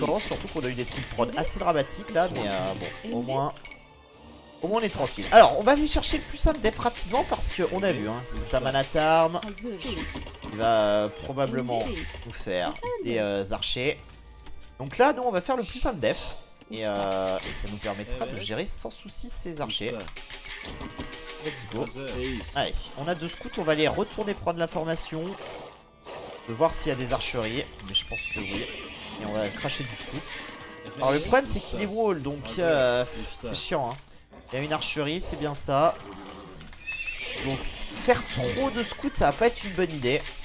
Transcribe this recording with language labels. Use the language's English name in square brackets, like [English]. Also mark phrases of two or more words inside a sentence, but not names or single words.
[French] séquence, surtout qu'on a eu des trucs prod assez dramatiques là, mais bon, au moins on est tranquille. Alors, on va aller chercher le plus simple def rapidement parce qu'on a vu, hein, c'est un Manatarm, [Turkish] Hazır. Seyis. [French] il va probablement nous faire des archers. Donc là, nous, on va faire le plus simple def. Et ça nous permettra de gérer sans souci ces archers. [Turkish] Usta. [English] Let's go. [Turkish] Hazır. Seyis. [French] Allez, on a 2 scouts, on va aller retourner prendre l'information. De voir s'il y a des archeries. Mais je pense que oui. Et on va cracher du scout. Alors le problème c'est qu'il est wall, donc c'est chiant. Hein. Il y a une archerie, c'est bien ça. Donc faire trop de scouts, ça va pas être une bonne idée.